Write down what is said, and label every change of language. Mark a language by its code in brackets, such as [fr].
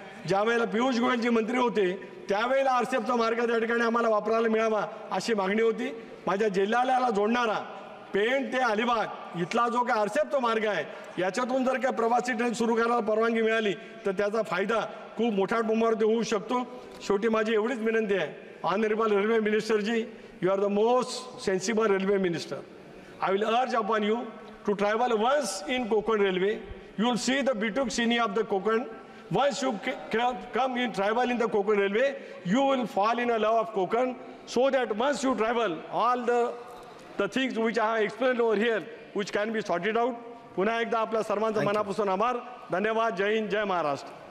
[mr] ज्यावेळेला पियुष गोयलजी मंत्री होते त्यावेळेला RCFचा मार्ग त्या ठिकाणी आम्हाला वापरायला मिळावा अशी मागणी होती। माझ्या जिल्ह्याला जोडणारा पेण ते अलिबाग इथला जो काय RCFचा मार्ग आहे याच्यातून जर का प्रवासी ट्रेन सुरू करायला परवानगी मिळाली तर त्याचा फायदा खूप मोठ्या प्रमाणावर होऊ शकतो। शेवटी माझी एवढीच विनंती आहे [en] Honorable Railway Minister ji, you are the most sensible Railway Minister. I will urge upon you to travel once in Konkan Railway. You will see the beautiful scenery of the Konkan. Once you come in travel in the Konkan Railway, you will fall in a love of Konkan, so that once you travel, all the things which I have explained over here, which can be sorted out. [mr] पुन्हा एकदा आपल्या सर्वांचा मनापासून आभार. धन्यवाद. जय हिंद, जय महाराष्ट्र.